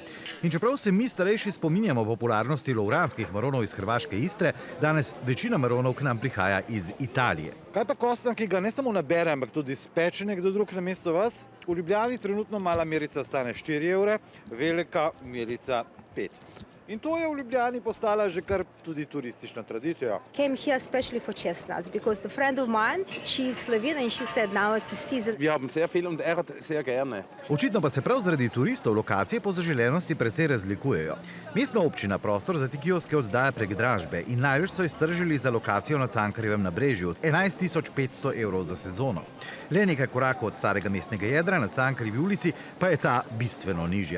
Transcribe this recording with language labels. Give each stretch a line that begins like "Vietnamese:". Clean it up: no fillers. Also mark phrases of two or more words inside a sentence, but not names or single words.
Slovenian: In čeprav se mi starejši spominjamo popularnosti lovranskih maronov iz hrvaške Istre, danes večina maronov k nam prihaja iz Italije. Kaj pa kostan, ki ga ne samo nabere, ampak tudi speče nekdo drug namesto vas? V Ljubljani trenutno mala merica stane 4 evre, velika merica 5. In to je v Ljubljani postala že kar tudi turistična tradicija.
English: Came here especially for chestnuts because the friend of mine, she is Slovene and she said now it's the season.
German: Wir haben sehr viel und sehr gerne.
Slovenian: Očitno pa se prav zaradi turistov lokacije po zaželenosti precej razlikujejo. Mestna občina prostor za te kioske oddaja prek dražbe in največ so iztržili za lokacijo na Cankarjevem nabrežju, 11.500 evrov za sezono. Le nekaj korakov od starega mestnega jedra na Cankarjevi ulici pa je ta bistveno nižja.